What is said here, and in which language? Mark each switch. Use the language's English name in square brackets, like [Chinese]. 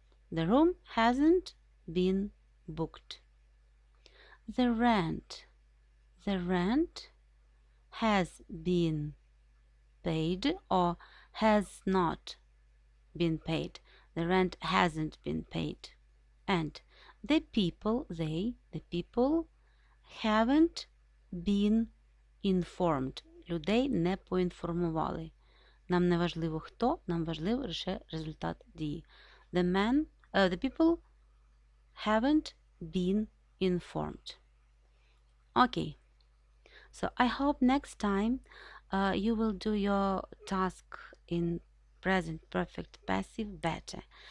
[English] The room hasn't been booked. The rent has been paid or has not been paid. The rent hasn't been paid. And the people, the people haven't been informed. [Ukrainian] Людей не поінформували. Нам не важливо хто, нам важливо лише результат дії. [English] The people haven't been informed. Okay. So I hope next time you will do your task in present perfect passive better.